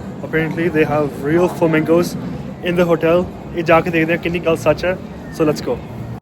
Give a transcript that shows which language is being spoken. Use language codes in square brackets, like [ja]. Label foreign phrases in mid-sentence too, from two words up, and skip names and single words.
[en] Apparently they have real flamingos in the hotel. [pa] ਇਹ ਜਾ ਕੇ ਦੇਖਦੇ ਹਾਂ ਕਿੰਨੀ ਗੱਲ ਸੱਚ ਹੈ, [en] so let's go.